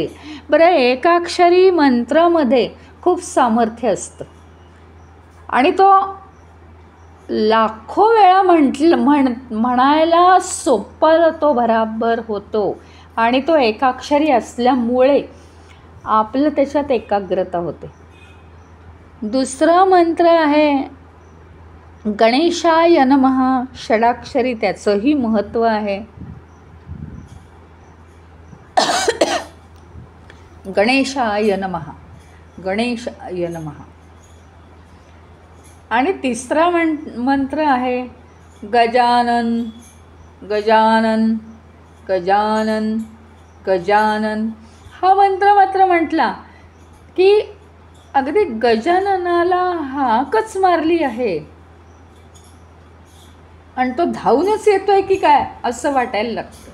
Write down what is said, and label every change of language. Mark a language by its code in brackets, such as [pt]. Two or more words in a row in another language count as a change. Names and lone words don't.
[mr] बरं, एकाक्षरी मंत्रामध्ये खूप सामर्थ्य असतं आणि तो लाखो वेळा म्हणायला सोपा जातो, बराबर होतो. आणि तो एकाक्षरी असल्यामुळे आपलं त्याच्यात एकाग्रता होते. दुसरा मंत्र आहे [sa] गणेशाय नमः, [mr] षडाक्षरी, त्याचंही महत्त्व आहे. [sa] गणेशाय नमः, गणेशाय नमः. [mr] आणि तिसरा मंत्र आहे गजानन गजानन गजानन गजानन. हा मंत्र मात्र म्हटला की अगदी गजाननाला हाकच मारली आहे आणि तो धावूनच येतोय की काय असं वाटायला लागतं.